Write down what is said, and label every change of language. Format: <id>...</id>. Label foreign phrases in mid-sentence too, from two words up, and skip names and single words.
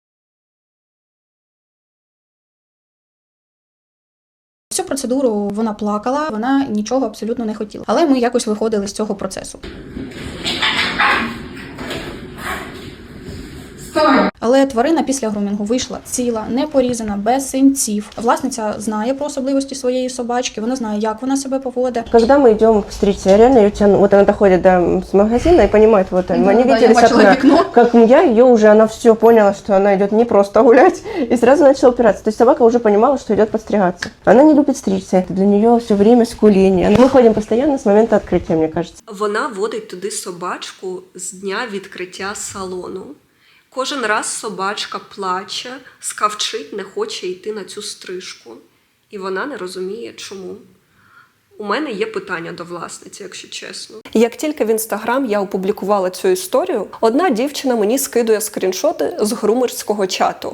<uk>Всю процедуру вона плакала, вона нічого абсолютно не хотіла. Але ми якось виходили з цього процесу. Але тварина після грумінгу вийшла ціла, не порізана, без синців. Власниця знає про особливості своєї собачки, вона знає, як вона себе поводить.</uk> <ru>Когда мы идем встретиться, я реально ее тяну. Вот она доходит до магазина и понимает, вот они виделись окна. Как я ее уже, она все поняла, что она идет не просто гулять, и сразу начала упираться. То есть собака уже понимала, что идет подстригаться. Она не любит стричься, это для нее все время скуление. Мы ходим постоянно с момента открытия, мне кажется.</ru> <uk>Вона водить туди собачку з дня відкриття салону. Кожен раз собачка плаче, скавчить, не хоче йти на цю стрижку. І вона не розуміє, чому. У мене є питання до власниці, якщо чесно. Як тільки в Інстаграм я опублікувала цю історію, одна дівчина мені скидує скріншоти з грумерського чату.</uk>